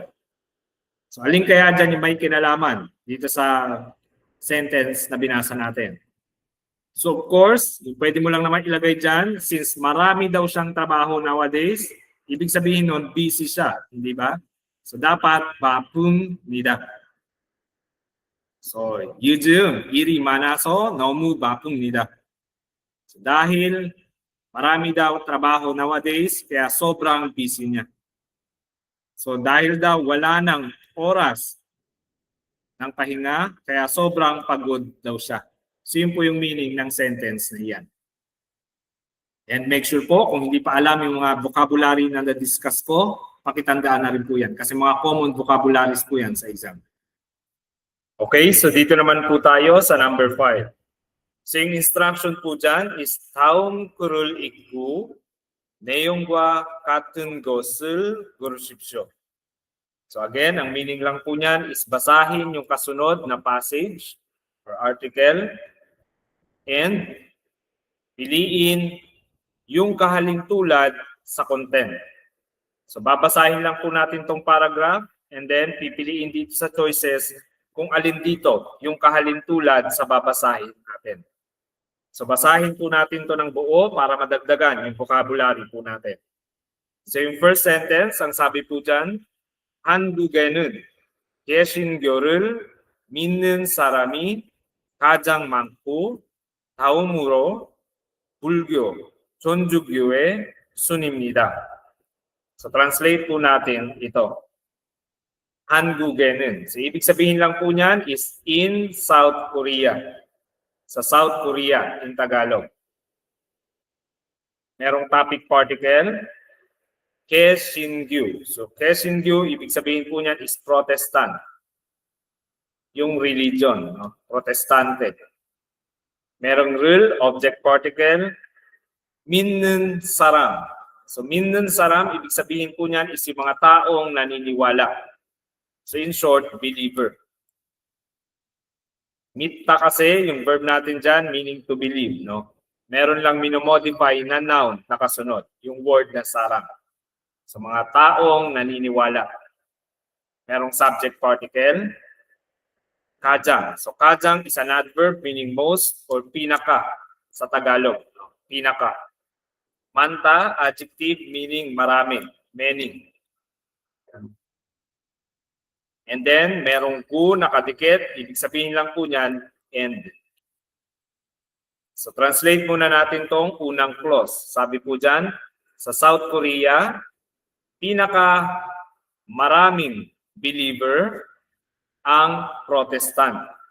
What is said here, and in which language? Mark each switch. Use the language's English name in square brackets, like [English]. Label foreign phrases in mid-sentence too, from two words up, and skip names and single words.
[Filipino] So alin kaya dyan yung may kinalaman dito sa sentence na binasa natin? So [English] of course, [Filipino] pwede mo lang naman ilagay dyan, since marami daw siyang trabaho nowadays, ibig sabihin nun, busy siya, hindi ba? So dapat, [Korean] 바쁩니다. So, 요즘 일이 많아서 너무 바쁩니다. [Filipino] So dahil marami daw trabaho nowadays, kaya sobrang busy niya. So dahil daw wala ng oras ng pahinga, kaya sobrang pagod daw siya. So yun po yung meaning ng sentence na yan. [English] And make sure [Filipino] po, kung hindi pa alam yung mga vocabulary na na-discuss ko, pakitandaan na rin po yan. Kasi mga common vocabularies po yan sa exam. Okay, so dito naman po tayo sa number 5. So yung instruction po dyan is [Korean] 다음 글을 읽고 내용과 같은 것을 고르십시오. [Filipino] So again, ang meaning lang po niyan is basahin yung kasunod na [English] passage or article [Filipino] and piliin yung kahalintulad sa content. So babasahin lang po natin tong paragraph [English] and then [Filipino] pipiliin dito sa choices kung alin dito yung kahalintulad sa babasahin natin. So basahin po natin to ng buo para madagdagan yung vocabulary po natin. So yung first sentence, ang sabi po dyan, [Korean] 한국에는 개신교를 믿는 사람이 가장 많고 다음으로 불교, 천주교의 순입니다. [Filipino] So translate po natin ito. 한국에는. So ibig sabihin lang po niyan is [English] in South Korea. [Filipino] Sa South Korea [English] in Tagalog. [Filipino] Merong [English] topic particle, [Filipino] 개신교. So 개신교, ibig sabihin po niyan [English] is Protestant. [Filipino] Yung religion, no? Protestante. Merong [English] real object particle, [Korean] 믿는 사람. So 믿는 사람, [Filipino] ibig sabihin po niyan is yung mga taong naniniwala. So [English] in short, believer. [Filipino] Mitta kasi, yung verb natin dyan, [English] meaning to believe, no? [Filipino] Meron lang minomodify na noun na kasunod, yung word na sarang. So mga taong naniniwala. Merong [English] subject particle, [Filipino] kajang. [English] So kajang is an adverb meaning most or [Filipino] pinaka sa Tagalog. No? Pinaka. Manta, [English] adjective meaning [Filipino] marami, many. [English] And then, [Filipino] merong ku nakadikit, ibig sabihin lang po niyan, end. So translate muna natin tong unang clause. Sabi po dyan, sa South Korea, pinaka maraming believer ang Protestant.